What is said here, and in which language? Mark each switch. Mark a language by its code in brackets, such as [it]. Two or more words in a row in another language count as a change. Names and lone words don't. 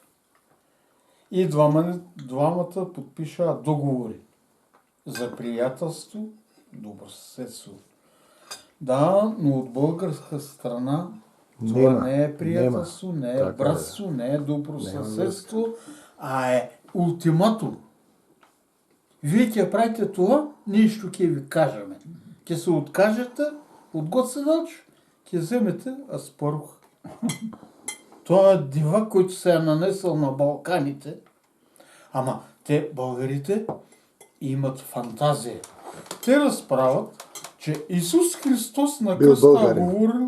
[bg] И двамата подпиша договори за приятелство, добросъседство. Да, но от българска страна това [mk] Нема, [bg] не е приятелство, не е Така е, братство, не е добросъседство, а е ултиматум. [mk] Вие ќе правите това, ние што ќе ви кажеме. Ќе се откажете от Гоце Делчев, ќе вземете Аспарух. [bg] Той е дива, който се е нанесъл на Балканите. Ама те, българите, имат фантазия. Те разправят, че Исус Христос на Бил кръста българин. говорил